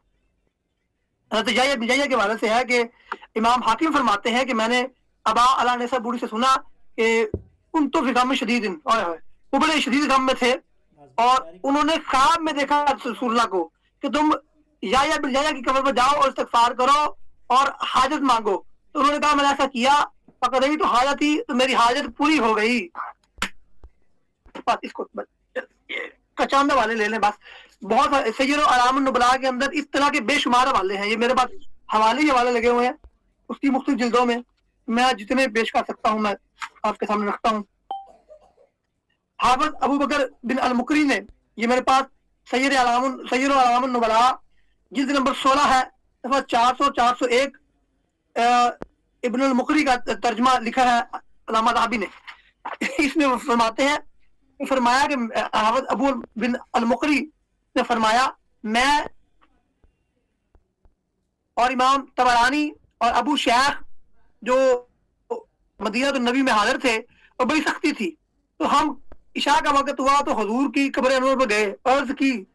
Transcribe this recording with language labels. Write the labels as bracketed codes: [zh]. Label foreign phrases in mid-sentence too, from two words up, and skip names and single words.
[ur] حضرت یحییٰ بن یحییٰ کے حوالے سے ہے کہ امام حاکم فرماتے ہیں کہ میں نے ابا علی نسا بوڑھی سے سنا کہ [ar] ان تو فی غم شدید، [ur] وہ بڑے شدید غم میں تھے، اور انہوں نے خواب میں دیکھا رسول اللہ کو کہ تم یحییٰ بن یحییٰ کی قبر پر جاؤ اور استغفار کرو اور حاجت مانگو۔ تو انہوں نے کہا میں نے ایسا کیا، فقط تو حاجت تھی تو میری حاجت پوری ہو گئی۔ بس اس کو کچاندہ والے لے لیں، بس بہت سیر و اعلام النبلاء کے اندر اس طرح کے بے شمار حوالے ہیں۔ یہ میرے پاس حوالے لگے ہوئے ہیں اس کی مختلف جلدوں میں، میں جتنے پیش کر سکتا ہوں میں آپ کے سامنے رکھتا ہوں۔ حافظ ابو بکر بن المکری نے، یہ میرے پاس سیر و اعلام النبلاء جلد نمبر 16 ہے، صفحہ 400-401، ابن المکری کا ترجمہ لکھا ہے علامہ ذہبی نے۔ اس میں فرماتے ہیں، فرمایا کہ حافظ ابو بن المکری نے فرمایا میں اور امام طبرانی اور ابو شیخ جو مدینہ النبی میں حاضر تھے اور بڑی سختی تھی، تو ہم عشاء کا وقت ہوا تو حضور کی قبر انور پہ گئے، عرض کی